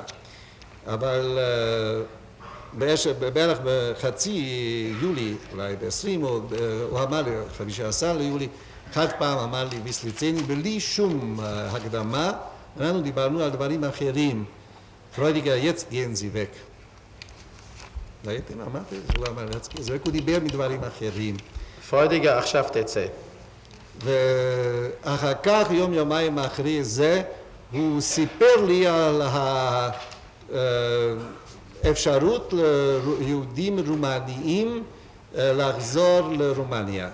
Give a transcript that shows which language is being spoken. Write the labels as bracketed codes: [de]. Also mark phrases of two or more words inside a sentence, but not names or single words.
[he] אבל בערך בחצי יולי, אולי ב-20, הוא אמר לי, 15 ליולי, חד פעם אמר לי ויסליצני, בלי שום הקדמה, אנחנו דיברנו על דברים אחרים. פרוידיגר, [de] jetzt gehen Sie weg. [he] ראיתם, אמרתי, הוא אמר להצקיע, זה רק הוא דיבר מדברים אחרים. פרוידיגר, עכשיו תצא. ואחר כך, יומיים אחרי זה, הוא סיפר לי על האפשרות ליהודים רומניים לחזור לרומניה.